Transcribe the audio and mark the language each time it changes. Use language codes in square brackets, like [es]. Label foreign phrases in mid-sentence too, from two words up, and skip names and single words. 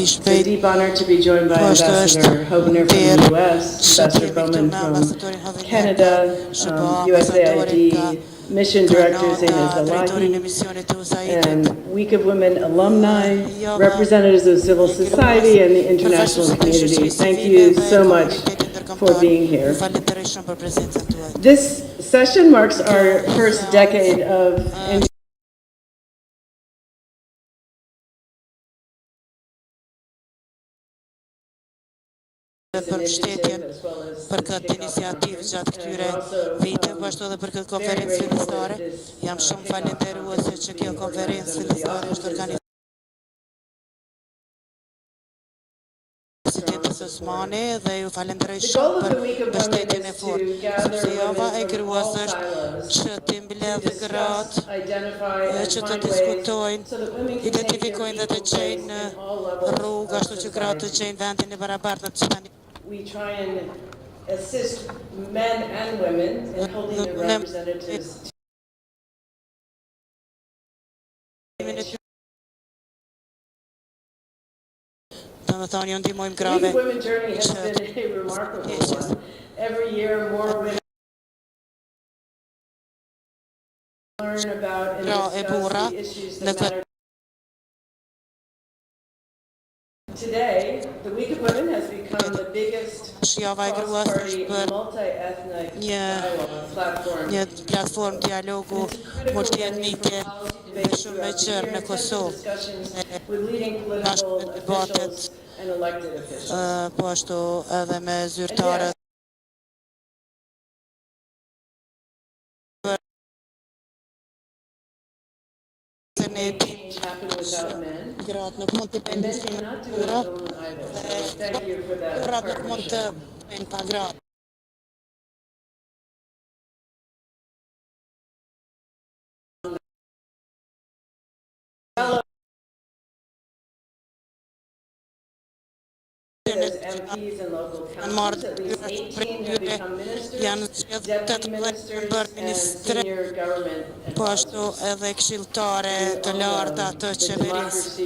[en] It's a deep honor to be joined by Ambassador Hovner from the US, Ambassador Bowman from Canada, USAID Mission Director Zaina Zalahi, and Week of Women alumni, representatives of civil society and the international community. Thank you so much for being here. This session marks our first decade of [sq] për mbështetjen për këtë iniciativë gjatë këtyre viteve, ashtu edhe për këtë konferencë fillestare. Jam shumë falënderuese që kjo konferencë fillestare është organizuar Universitetit Osmani dhe ju falenderoj shumë për mbështetjen e fortë. Sepse java e Gruas është që të mbledhë gratë, që të diskutojnë, identifikojnë dhe të gjejnë rrugë, ashtu që gratë të gjejnë vendin e barabartë në të tani. [en] We try and assist men and women in holding their representatives. The Week of Women journey has been a remarkable one. Every year more women learn about and discuss the issues that matter. Today, the Week of Women has become the biggest cross-party, multi-ethnic dialogue platform. [sq] Një platformë dialogu multietnike dhe shumë e gjerë në Kosovë. [en] With leading political officials and elected officials. [sq] Po ashtu edhe me zyrtarët. Gratë nuk mund të pendisin gratë nuk mund të bëjnë pa gratë. [en] MPs and local councils, at least 18 have become ministers, deputy ministers, and senior government [sq] Po ashtu edhe këshilltare të larta të qeverisë.